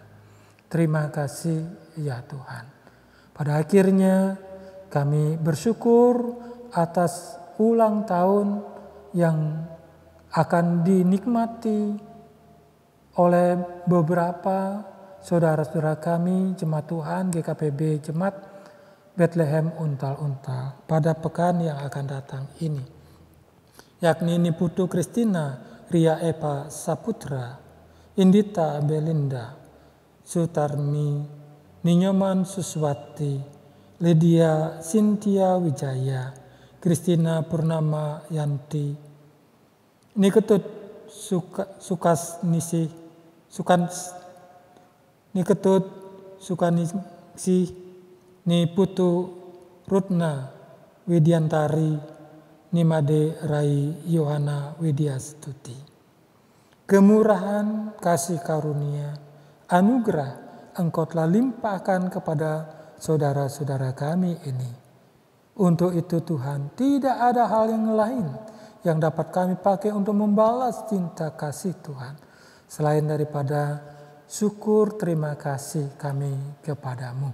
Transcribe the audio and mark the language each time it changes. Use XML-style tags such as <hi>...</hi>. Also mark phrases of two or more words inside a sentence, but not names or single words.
<id>Terima kasih ya Tuhan. Pada akhirnya kami bersyukur atas ulang tahun yang akan dinikmati oleh beberapa saudara-saudara kami jemaat Tuhan GKPB Jemaat Bethlehem Untal-Untal pada pekan yang akan datang ini, yakni Niputu Kristina Ria Eva Saputra, Indita Belinda, Sutarmi Ninyoman Suswati, Lydia Cynthia Wijaya, Kristina Purnama Yanti, Niketut Niketut Sukanisi, Niputu Rutna Widiantari, Nimade Rai Yohana Widyastuti. Kemurahan, kasih karunia, anugerah Engkau telah limpahkan kepada saudara-saudara kami ini. Untuk itu Tuhan, tidak ada hal yang lain yang dapat kami pakai untuk membalas cinta kasih Tuhan selain daripada syukur terima kasih kami kepadamu.</id>